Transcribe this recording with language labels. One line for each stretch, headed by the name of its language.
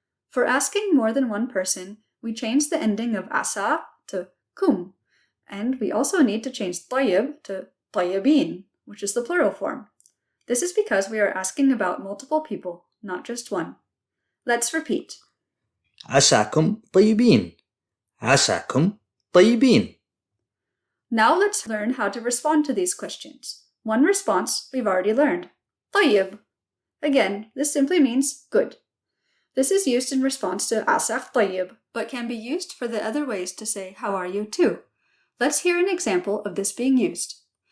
English: For asking more than one person, we change the ending of asa to kum, and we also need to change tayyib to tayyibin, which is the plural form. This is because we are asking about multiple people, not just one. Let's repeat.
Arabic: عساكم طيبين عساكم طيبين.
English: Now let's learn how to respond to these questions. One response we've already learned. Tayyib. Again, this simply means good. This is used in response to asaq tayyib, but can be used for the other ways to say "How are you?" too. Let's hear an example of this being used.